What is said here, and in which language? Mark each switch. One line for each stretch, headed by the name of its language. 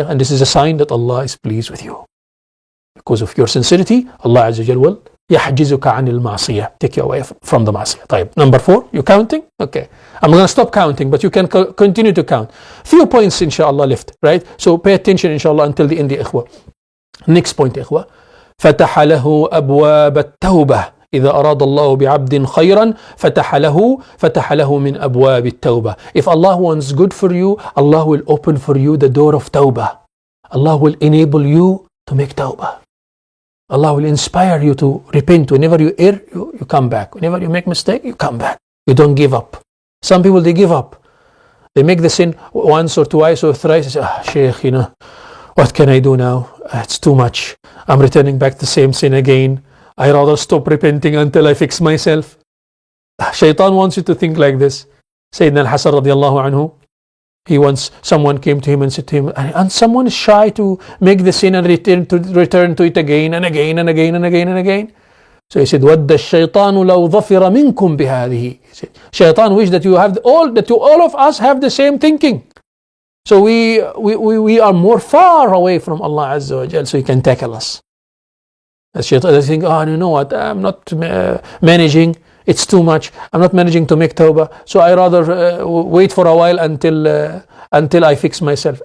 English: And this is a sign that Allah is pleased with you. Because of your sincerity, Allah Azza wa Jal will
Arabic: يحجزك عن المعصية.
English: Take you away from the معصية. طيب, number 4, you counting? Okay. I'm going to stop counting, but you can continue to count. Few points inshallah left, right? So pay attention inshallah until the end, إخوة. Next point, إخوة.
Arabic: فتح له أبواب التوبة. إذا أراد الله بعبد خيرا فتح له من أبواب التوبة.
English: If Allah wants good for you, Allah will open for you the door of tawbah. Allah will enable you to make tawbah. Allah will inspire you to repent. Whenever you err, you come back. Whenever you make mistake, you come back. You don't give up. Some people, they give up. They make the sin once or twice or thrice. They say, Shaykh, you know, what can I do now? It's too much. I'm returning back to the same sin again. I rather stop repenting until I fix myself. Shaitan wants you to think like this. Sayyidina al-Hasan radiallahu anhu, someone came to him and said to him, and someone is shy to make the sin and return to it again and again and again and again and again. So he said,
Arabic: وَدَّ الشَّيْطَانُ لَوْ ظَفِرَ مِنْكُمْ بِهَذِهِ.
English: He said, Shaitan wish that all of us have the same thinking. So we are more far away from Allah Azza wa Jal, so He can tackle us. As Shaitan, they think, you know what, I'm not managing, it's too much, I'm not managing to make tawbah, so I rather wait for a while until I fix myself.